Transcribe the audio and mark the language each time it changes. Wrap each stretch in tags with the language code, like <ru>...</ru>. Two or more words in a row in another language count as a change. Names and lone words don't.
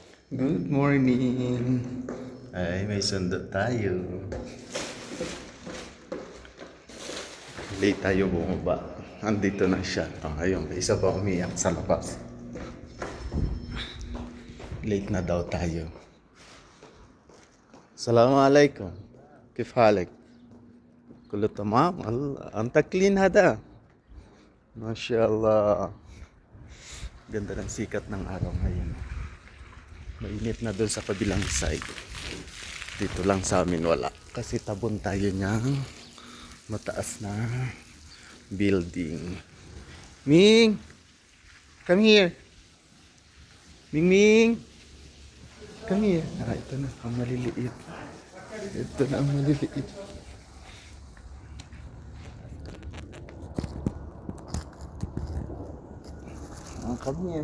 <en>Good morning.</en> <tl>Ay, may sundo tayo. Late tayo bumaba. Andito na siya. Ayun, isa pa umiyak sa labas. Late na daw tayo.</tl> <ar>Assalamualaikum. كيف حالك؟ كله تمام؟ أنت clean هذا. ما شاء الله.</ar> <tl>Ganda ng sikat ng araw ngayon. Mainit na doon sa kabilang side. Dito lang sa amin wala. Kasi tabon tayo niyang mataas na building.</tl> <en>Ming! Come here! Ming Ming! Come here!</en> <tl>Ito na ang maliliit. Ito na ang maliliit.</tl> <en>Come here.</en>